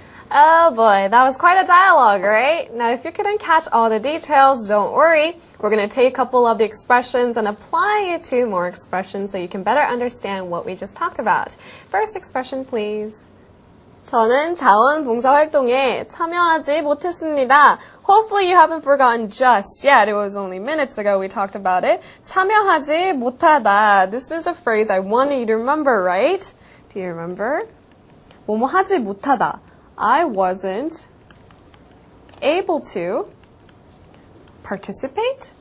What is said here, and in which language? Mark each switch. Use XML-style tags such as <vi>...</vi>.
<en>Oh boy, that was quite a dialogue, right? Now, if you couldn't catch all the details, don't worry. We're going to take a couple of the expressions and apply it to more expressions so you can better understand what we just talked about. First expression, please.</en> <ko>저는 자원봉사활동에 참여하지 못했습니다.</ko> <en>Hopefully you haven't forgotten just yet. It was only minutes ago we talked about it.</en> <ko>참여하지 못하다.</ko> <en>This is a phrase I want you to remember, right? Do you remember?</en> <ko>뭐뭐 하지 못하다.</ko> <en>I wasn't able to participate?</en>